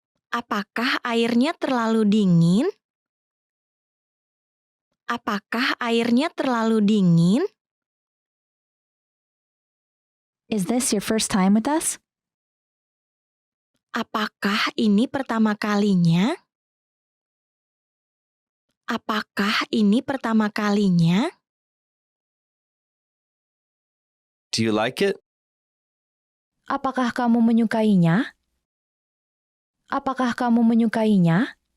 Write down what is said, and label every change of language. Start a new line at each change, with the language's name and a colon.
Indonesian: Apakah airnya terlalu dingin? Apakah airnya terlalu dingin?
English: Is this your first time with us?
Indonesian: Apakah ini pertama kalinya? Apakah ini pertama kalinya?
English: Do you like it?
Indonesian: Apakah kamu menyukainya? Apakah kamu menyukainya?